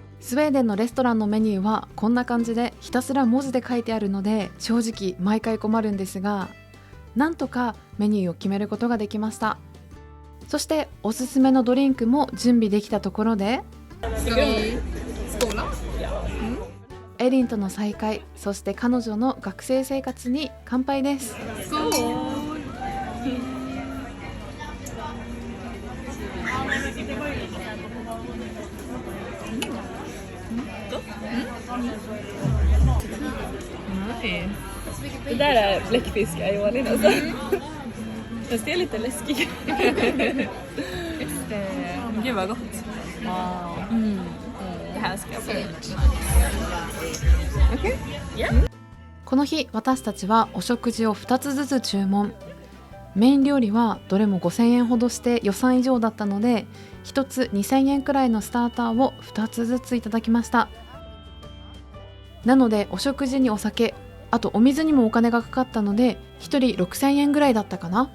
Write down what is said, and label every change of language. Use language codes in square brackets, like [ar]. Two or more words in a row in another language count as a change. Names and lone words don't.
[ja] スウェーデンのレストランのメニューはこんな感じでひたすら文字で書いてあるので正直毎回困るんですが、なんとかメニューを決めることができました。そしておすすめのドリンクも準備できたところで、エリンとの再会、そして彼女の学生生活に乾杯です。 [sv] Det där är bläckfisk aioli alltså. Fast det är lite läskigt. Gud vad gott. Det här ska jag prova. Okej. Yeah. [ja] この日私たちはお食事を2つずつ注文。メイン料理はどれも5000円ほどして予算以上だったので、1つ2000円くらいのスターターを2つずついただきました。なのでお食事にお酒、あとお水にもお金がかかったので1人6000円ぐらいだったかな。